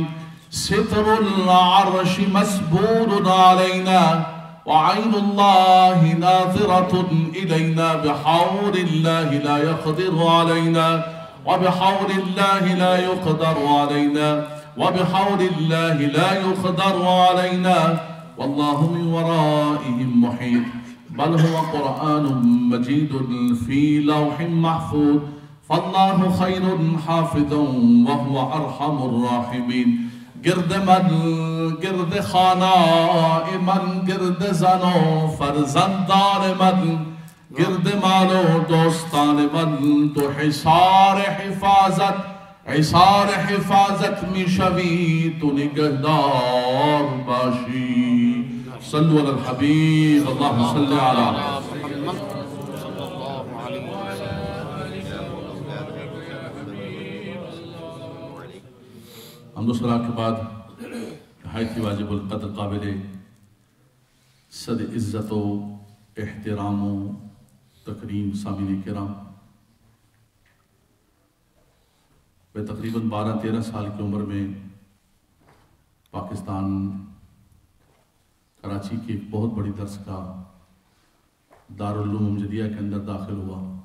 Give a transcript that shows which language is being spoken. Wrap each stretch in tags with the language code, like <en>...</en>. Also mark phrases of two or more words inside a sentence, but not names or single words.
<ar>ستر العرش مسبول علينا وعين الله ناظرة إلينا، بحول الله لا يقدر علينا وبحول الله لا يقدر علينا وبحول الله لا يقدر علينا، والله من ورائهم محيط. بل هو قرآن مجيد في لوح محفوظ، فالله خير حافظا وهو أرحم الراحمين.</ar> <fa>گرد من گرد خانہ من گرد زنو فرزندان من گرد مالو دوستان من تو حصار حفاظت می شوی تو نگہدار باشی.</fa> <ar>صلو علی الحبیب. اللہم صلی علی محمد صلی اللہ علیہ وسلم.</ar> <ur>حمد و ثنا کے بعد نہایت ہی واجب القدر قابل صد عزت و احترام و تکریم سامعین کرام، میں تقریباً 12-13 سال کی عمر میں پاکستان کراچی کی ایک بہت بڑی درسگاہ دارالعلوم امجدیہ کے اندر داخل ہوا.</ur>